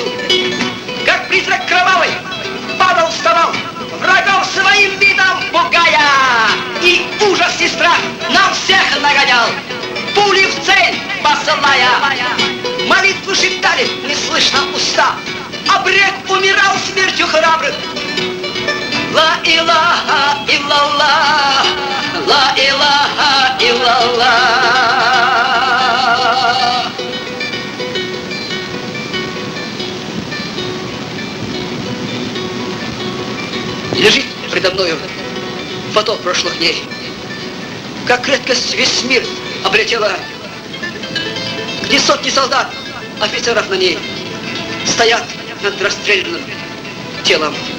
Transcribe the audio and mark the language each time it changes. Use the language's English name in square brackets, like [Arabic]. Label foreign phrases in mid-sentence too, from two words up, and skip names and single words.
[Russian] Как призрак кровавый падал, вставал, врагов своим видом пугая, и ужас и страх нам всех нагонял, пули в цель посылая. Молитвы шептали неслышно уста, Абрек умирал смертью храбрых. [Arabic] لا إله إلا الله، لا إله إلا الله. [Russian] Лежит предо мною поток прошлых дней. Как редкость весь мир облетела, где сотни солдат, офицеров на ней стоят над расстрелянным телом.